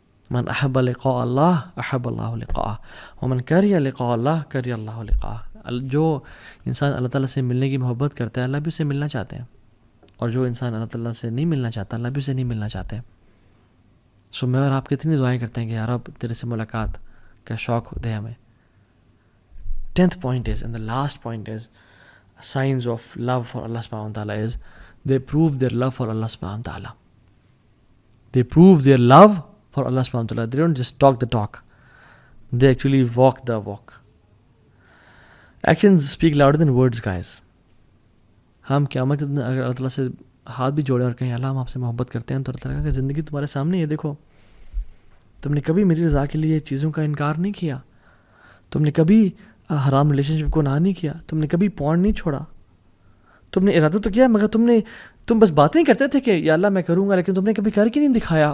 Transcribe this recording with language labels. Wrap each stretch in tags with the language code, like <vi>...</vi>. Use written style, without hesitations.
<ar>من احب لقاء اللہ احب اللہ لقاءہ ومن کریہ لقاء اللہ کریہ اللہ لقاءہ.</ar> <ur>جو انسان اللہ تعالیٰ سے ملنے کی محبت کرتا ہے اللہ بھی اسے ملنا چاہتے ہیں, اور جو انسان اللہ تعالیٰ سے نہیں ملنا چاہتا اللہ بھی اسے نہیں ملنا چاہتے. سو میں اور آپ کتنی دعائیں کرتے ہیں کہ یار اب تیرے سے ملاقات کا شوق دے ہمیں.</ur> <en>10th point is, and the last point is, signs of love for Allah subhanahu wa ta'ala is they prove their love for Allah subhanahu wa ta'ala. They prove their love for Allah subhanahu wa ta'ala. They don't just talk the talk, they actually walk the walk. Actions speak louder than words, guys.</en> <ur>ہم قیامت اگر اللہ تعالیٰ سے ہاتھ بھی جوڑیں اور کہیں اللہ ہم آپ سے محبت کرتے ہیں, تو اللہ تعالیٰ کہ زندگی تمہارے سامنے ہے, دیکھو تم نے کبھی میری رضا کے لیے چیزوں کا انکار نہیں کیا, تم نے کبھی حرام ریلیشن شپ کو نہ نہیں کیا, تم نے کبھی پورن نہیں چھوڑا, تم نے ارادہ تو کیا مگر تم بس باتیں کرتے تھے کہ یا اللہ میں کروں گا, لیکن تم نے کبھی کر کے نہیں دکھایا.</ur>